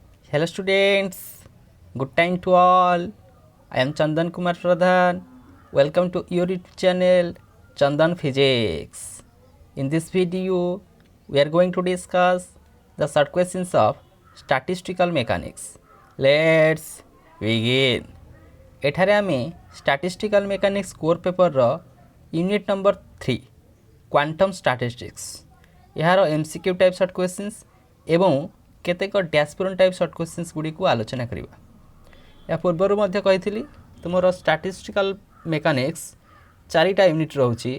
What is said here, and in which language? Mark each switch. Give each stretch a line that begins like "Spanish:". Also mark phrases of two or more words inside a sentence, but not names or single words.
English: Hello students, good time to all. I am Chandan Kumar Pradhan. Welcome to your YouTube channel Chandan Physics. In this video, we are going to discuss the short questions of statistical mechanics. Let's begin.
Odia: ଏଠାରେ ଆମେ
English: statistical mechanics core paper रो unit number 3 quantum statistics यार MCQ type short questions
Odia: ଏବଂ କେତେକ
English: dashboard type short questions
Odia: ଗୁଡ଼ିକୁ ଆଲୋଚନା କରିବା। ଯାହା ପୂର୍ବରୁ ମଧ୍ୟ କହିଥିଲି ତୁମର
English: statistical mechanics
Odia: ଚାରିଟା ୟୁନିଟ ରହୁଛି।